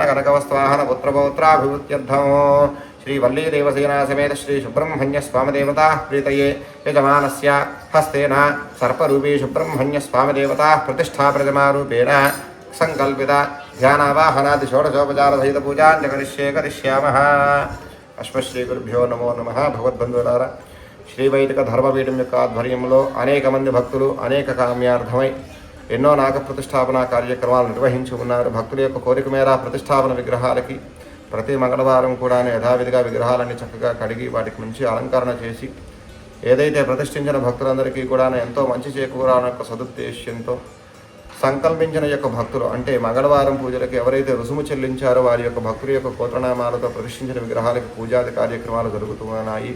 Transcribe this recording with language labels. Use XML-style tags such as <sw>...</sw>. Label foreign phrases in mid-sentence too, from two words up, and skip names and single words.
<sa>धनकनकवस्त्वाहनपुत्रपौत्राभिवृद्ध्यर्थं श्रीवल्लीदेवसेना समेत श्री सुब्रह्मण्य स्वामदेवताः प्रीतये यजमानस्य हस्तेन सर्परूपी सुब्रह्मण्य स्वामदेवताः प्रतिष्ठा प्रतिमारूपेण संकल्पित ध्यानावाहनादि षोडशोपचारसहित पूजां करिष्यामः। అశ్వశ్రీగురుభ్యో నమో నమః.</sa> <te>భగవద్బంధువులారా, శ్రీవైదిక ధర్మపీఠం యొక్క ఆధ్వర్యంలో అనేక మంది భక్తులు అనేక కామ్యార్థమై ఎన్నో నాగ ప్రతిష్టాపన కార్యక్రమాలు నిర్వహించి ఉన్నారు. భక్తుల యొక్క కోరిక మేర ప్రతిష్టాపన విగ్రహాలకి ప్రతి మంగళవారం కూడా యథావిధిగా విగ్రహాలన్నీ చక్కగా కడిగి వాటికి మంచి అలంకరణ చేసి ఏదైతే ప్రతిష్ఠించిన భక్తులందరికీ కూడా ఎంతో మంచి చేకూరాలన్న యొక్క సదుద్దేశ్యంతో సంకల్పించిన యొక్క భక్తులు అంటే మంగళవారం పూజలకు ఎవరైతే రుసుము చెల్లించారో వారి యొక్క భక్తుల యొక్క గోత్రనామాలతో ప్రతిష్ఠించిన విగ్రహాలకు పూజాది కార్యక్రమాలు జరుగుతున్నాయి.</te>